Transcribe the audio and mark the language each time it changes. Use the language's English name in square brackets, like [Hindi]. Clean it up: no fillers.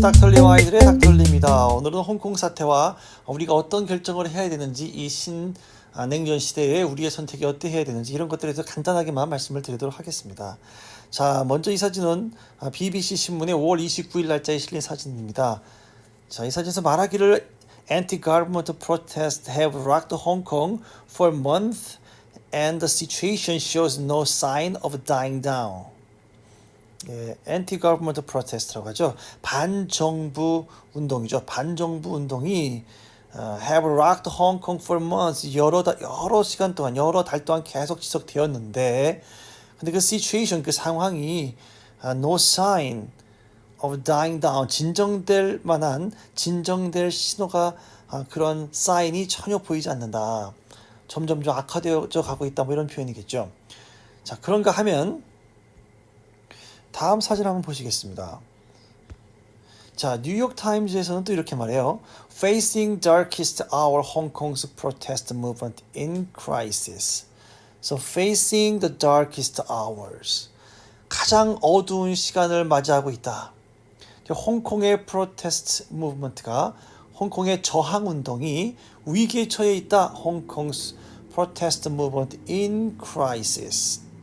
[Korean] 닥터리와 아이들의 닥터리입니다. 오늘은 홍콩 사태와 우리가 어떤 결정을 해야 되는지, 이 냉전 시대에 우리의 선택이 어떻게 해야 되는지 이런 것들에 대해서 간단하게만 말씀을 드리도록 하겠습니다. 자, 먼저 이 사진은 BBC 신문의 5월 29일 날짜에 실린 사진입니다. 자, 이 사진에서 말하기를 [English] Anti-government protests have rocked Hong Kong for months and the situation shows no sign of dying down. [Korean] 예, [English] anti-government protest [Korean] 라고 하죠. 반정부 운동이죠. 반정부 운동이 [English] have rocked Hong Kong for months. [Korean] 여러 시간 동안, 여러 달 동안 계속 지속되었는데, 근데 그 situation, 그 상황이 [English] no sign of dying down, [Korean] 진정될 진정될 신호가 그런 사인이 전혀 보이지 않는다. 점점 악화되어 가고 있다. 뭐 이런 표현이겠죠. 자, 그런가 하면 다음 사진 한번 보시겠습니다. 자, 뉴욕 타임즈에서는 또 이렇게 말해요. [English] Facing darkest hour, Hong Kong's protest movement in crisis. So, facing the darkest hours. [Korean] 가장 어두운 시간을 맞이하고 있다. 홍콩의 프로테스트 무브먼트가, 홍콩의 저항 운동이 위기에 처해 있다. [English] 홍콩's protest movement in crisis.